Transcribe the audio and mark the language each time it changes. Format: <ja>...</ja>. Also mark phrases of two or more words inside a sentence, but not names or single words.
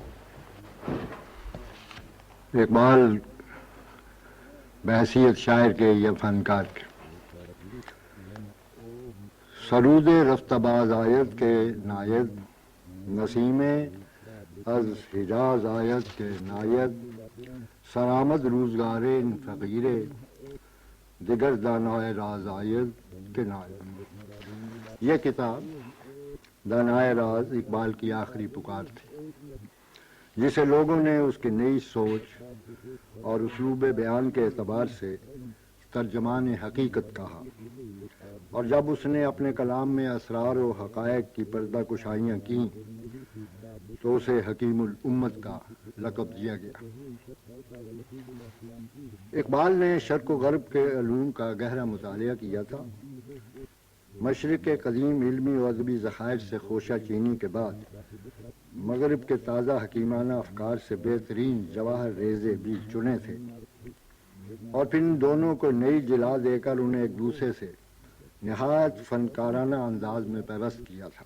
<ur>اقبال بحیثیت شاعر کے یا فنکار کے</ur> <fa>سرود رفته باز آید که ناید، نسیمی از حجاز آید که ناید، سرآمد روزگار این فقیری دگر دانای راز آید که ناید.</fa> <ur>یہ کتاب دانائے راز اقبال کی آخری پکار تھی، جسے لوگوں نے اسکی نئی سوچ اور اسلوب بیان کے اعتبار سے ترجمان حقیقت کہا، اور جب اس نے اپنے کلام میں اسرار و حقائق کی پردہ کشائیاں کیں تو اسے حکیم الامت کا لقب دیا گیا۔ اقبال نے شرق و غرب کے علوم کا گہرا مطالعہ کیا تھا۔ مشرق کے قدیم علمی و ادبی ذخائر سے خوشہ چینی کے بعد مغرب کے تازہ حکیمانہ افکار سے بہترین جواہر ریزے بھی چنے تھے، اور پھر ان دونوں کو نئی جلا دے کر انہیں ایک دوسرے سے نہایت فنکارانہ انداز میں پیوست کیا تھا۔</ur>